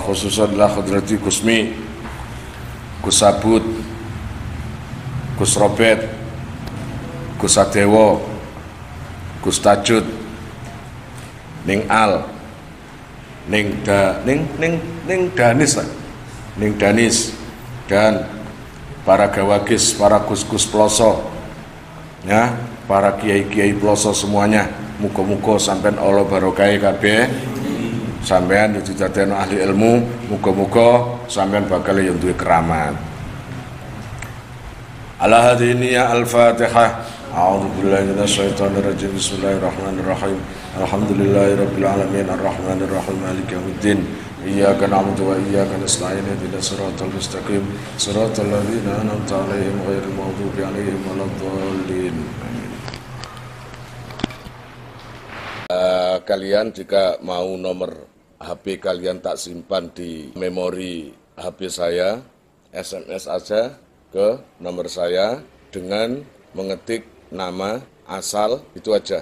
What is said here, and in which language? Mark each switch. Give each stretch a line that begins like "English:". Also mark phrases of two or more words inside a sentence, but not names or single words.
Arabic: خصوصا إلى حضرة
Indonesian: Gusmi, Gus Sabut, Gus Robet, Gus Sadewo, Gus Tajud, Ning Al, Ning Danis lah, Ning Danis, dan para gawagis, para gus-gus peloso, ya, para kiai-kiai peloso semuanya.
Javanese: Muga-muga sampean Allah barokah kabeh, sampean didadekno ahli ilmu, muga-muga sampean bakal yo duwe keramat.
Arabic: على هذه النية الفاتحة. أعوذ بالله من الشيطان الرجيم. بسم الله الرحمن الرحيم. الحمد لله رب العالمين الرحمن الرحيم مالك يوم الدين. إياك نعبد وإياك نستعين اهدنا الصراط المستقيم صراط الذين أنعمت عليهم غير المغضوب عليهم ولا الضالين.
Indonesian: Kalian jika mau nomor HP kalian tak simpan di memori HP saya, SMS aja ke nomor saya dengan mengetik nama, asal, itu aja.